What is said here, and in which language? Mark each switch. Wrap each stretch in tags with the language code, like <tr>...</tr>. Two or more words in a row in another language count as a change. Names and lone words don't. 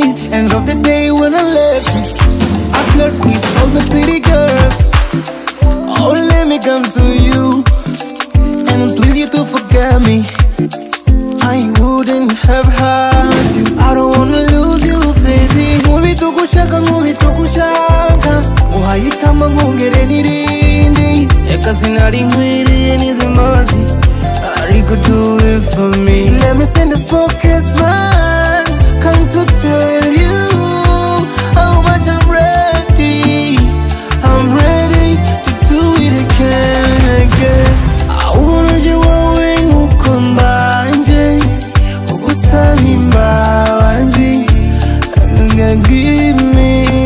<en>End of the day when I left, I flirt with all the pretty girls. Oh, let me come to you and please you to forget me. I wouldn't have hurt you. I don't wanna lose you, baby.</en> <rn>Nkubitugushaka, nkubitugushaka, uhayitama nkongere n'irindi. Eka sinari nkwiriye n'izi mbabazi, ariko</rn> <en>do it for me. Let me send this pocket man, come to tell you how much I'm ready. I'm ready to do it again.</en> <rn>Uburozi wowe nuko mbanje ugusaba imbabazi.</rn> <en>Give me.</en>